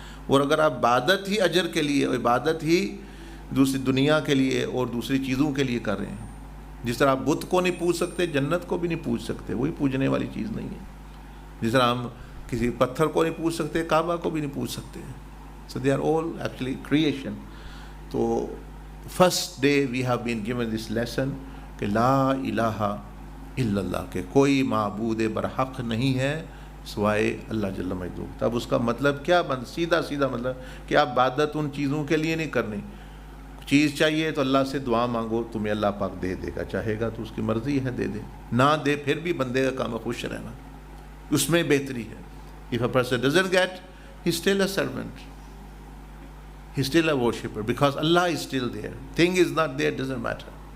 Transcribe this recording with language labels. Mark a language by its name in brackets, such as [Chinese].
[Urdu] اور اگر آپ عبادت ہی اجر کے لیے, عبادت ہی دوسری دنیا کے لیے اور دوسری چیزوں کے لیے کر رہے ہیں, جس طرح آپ بت کو نہیں پوج سکتے, جنت کو بھی نہیں پوج سکتے, وہی پوجنے والی چیز نہیں ہے. جس طرح ہم کسی پتھر کو نہیں پوج سکتے, کعبہ کو بھی نہیں پوج سکتے. [English] So they are all actually creation. [Urdu] تو [English] first day we have been given this lesson [Urdu] کہ لا الہ الا اللہ, کہ کوئی معبود برحق نہیں ہے سوائے اللہ جل مجدہ. تب اس کا مطلب کیا سیدھا مطلب کہ آپ عبادت ان چیزوں کے لیے نہیں کرنی. چیز چاہیے تو اللہ سے دعا مانگو, تمہیں اللہ پاک دے دے گا, چاہے گا تو اس کی مرضی ہے دے دے, نہ دے پھر بھی بندے کا کام ہے خوش رہنا, اس میں بہتری ہے. [English] If a person doesn't get, he's still a servant, he's still a worshipper, because Allah is still there. Thing is not there, doesn't matter.